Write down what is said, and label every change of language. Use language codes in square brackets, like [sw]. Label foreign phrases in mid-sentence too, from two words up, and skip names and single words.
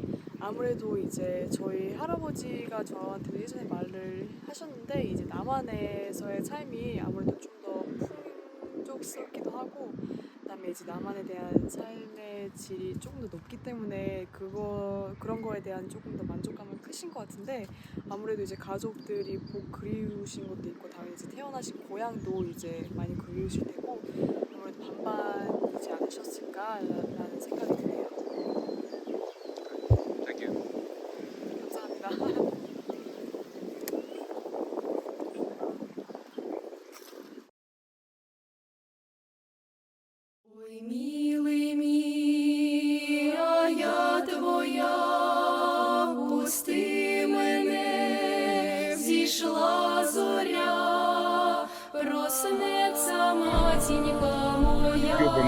[ko] 아무래도 이제 저희 할아버지가 저한테 예전에 말을 하셨는데 이제 남한에서의 삶이 아무래도 좀 더 풍족스럽기도 하고 그다음에 이제 남한에 대한 삶의 질이 조금 더 높기 때문에 그런 거에 대한 조금 더 만족감은 크신 것 같은데 아무래도 이제 가족들이 복 그리우신 것도 있고 당연히 이제 태어나신 고향도 이제 많이 그리우실 테고 아무래도 반반이지 않으셨을까라는 생각이 드네요. 감사합니다. [uk] Ой, милый мій, а я твоя, пусти мене, зійшла зоря, проснеться матінька моя,